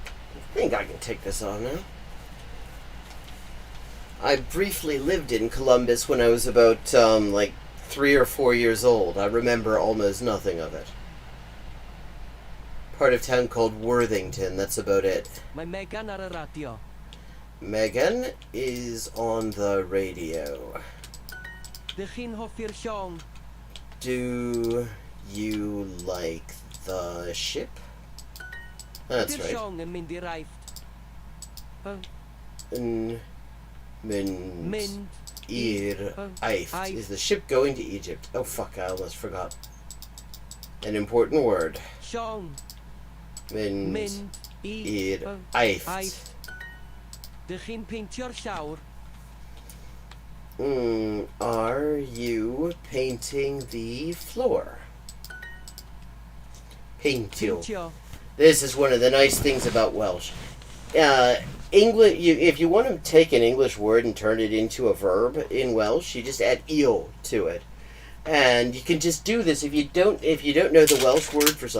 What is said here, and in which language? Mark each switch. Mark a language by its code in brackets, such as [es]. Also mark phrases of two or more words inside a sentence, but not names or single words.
[en] I think I can take this off now. I briefly lived in Columbus when I was about, like, 3 or 4 years old. I remember almost nothing of it. Part of town called Worthington, that's about it. [cy] Mae Megan ar y radio. [en] Megan is on the radio. [cy] Dych chi'n hoffi'r siong? [en] Do you like the ship? That's [cy] Ydy'r [en] right. [cy] siong yn mynd i'r aifft? Mynd Mynd i'r Aifft. Aifft. [en] Is the ship going to Egypt? Oh fuck, I almost forgot. An important word. [cy] siong. Mynd Mynd i'r Aifft. aifft. Dych chi'n peintio'r llawr? [en] Are you painting the floor? [cy] Peintio. Peintio. [en] This is one of the nice things about Welsh. English. If you want to take an English word and turn it into a verb in Welsh, you just add "io" to it, and you can just do this if you don't know the Welsh word for something.